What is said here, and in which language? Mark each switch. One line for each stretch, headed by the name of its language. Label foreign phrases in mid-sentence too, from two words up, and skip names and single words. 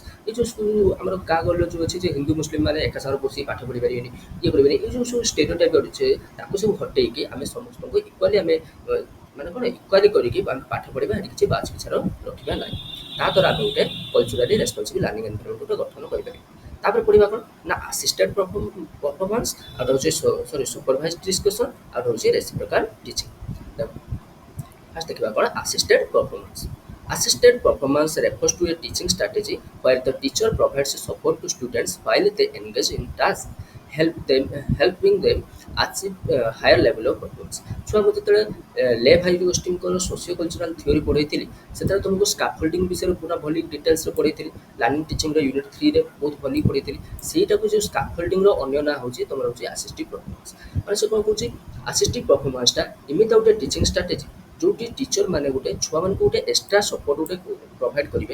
Odia: ଏଇ ଯେଉଁ ସବୁ ଆମର ଗାଁ ଗହଳିର ଯେଉଁ ଅଛି ଯେ ହିନ୍ଦୁ ମୁସଲିମ ମାନେ ଏକା ସାଙ୍ଗରେ ବସିକି ପାଠ ପଢ଼ି ପାରିବେନି, ଇଏ କରିବେନି, ଏଇ ଯେଉଁ ସବୁ ଷ୍ଟେରିଓଟାଇପ୍ ଅଛି ତାକୁ ସବୁ ହଟେଇକି ଆମେ ସମସ୍ତଙ୍କୁ ଇକ୍ୱାଲି ଆମେ ମାନେ କ'ଣ ଇକ୍ୱାଲି କରିକି ଆମେ ପାଠ ପଢ଼ିବା, ଏଠି କିଛି ବାଛ ବିଚାର ରଖିବା ନାହିଁ। ତାଦ୍ୱାରା ଆମେ ଗୋଟେ
English: culturally responsible learning environment
Odia: ଗୋଟେ ଗଠନ କରିପାରିବା। ତାପରେ ପଢ଼ିବା କ'ଣ ନା
English: assisted performance,
Odia: ଆଉ ହେଉଛି
English: supervise discussion,
Odia: ଆଉ ହେଉଛି
English: reciprocal teaching.
Odia: ଫାର୍ଷ୍ଟ ଦେଖିବା କ'ଣ
English: assisted performance. Assisted performance refers to a teaching strategy where the teacher provides support to students while they engage in tasks, helping them achieve higher level of performance।
Odia: ଛୁଆଙ୍କୁ ଯେତେବେଳେ ଲେଭ୍ ହାଇଗୋଷ୍ଠୀଙ୍କର
English: socio cultural theory
Odia: ପଢ଼େଇଥିଲି, ସେତେବେଳେ ତୁମକୁ ସ୍କାଫୋଲ୍ଡିଂ ବିଷୟରେ ପୁରା ଭଲି ଡିଟେଲ୍ସରେ ପଢ଼େଇଥିଲି।
English: learning teaching-ର
Odia: UNIT-3ରେ ବହୁତ ଭଲି ପଢ଼େଇଥିଲି। ସେଇଟାକୁ ଯେଉଁ ସ୍କାଫୋଲ୍ଡିଂର ଅନ୍ୟ ନାଁ ହେଉଛି ତୁମର ହେଉଛି
English: assistive performance.
Odia: ମାନେ ସେ କ'ଣ କହୁଛି,
English: assistive performance-ଟା
Odia: ଏମିତି ଗୋଟେ
English: teaching strategy
Odia: ଯେଉଁଠି ଟିଚର ମାନେ ଗୋଟେ ଛୁଆମାନଙ୍କୁ ଗୋଟେ
English: extra support
Odia: ଗୋଟେ ପ୍ରୋଭାଇଡ଼ କରିବେ।